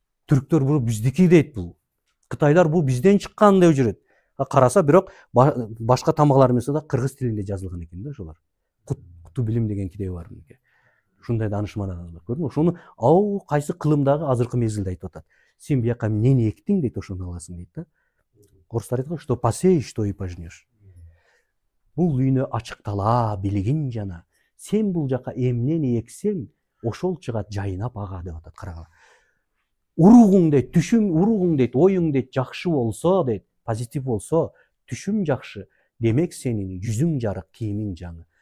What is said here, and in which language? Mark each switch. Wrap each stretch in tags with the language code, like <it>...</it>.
<ky>Түрктөр бул биздики дейт бул. Кытайлар бул бизден чыккан деп жүрөт. Караса бирок башка тамгалар эмес да, кыргыз тилинде жазылган экен да ошолар. Куту билим деген китеби бар мынке. Ушундай даанышман адамдар, көрдүңбү? Ошону ау кайсы кылымдагы азыркы мезгилде айтып атат. Сен бияка эмнени эктиң дейт, ошону аласың дейт да. Орустар айтат,</ky> <ru>что посеешь, то и пожнешь.</ru> <ky>Бул дүйнө ачык талаа, билигин жана. Сен бул жака эмнени эксең, ошол чыгат, жайнап ага деп атат, карагыла. Уругуң дейт, түшүм, уругуң дейт, оюң дейт, жакшы болсо дейт, позитив болсо, түшүм жакшы, демек сенин жүзүң жарык, кийимиң жаңы.</ky>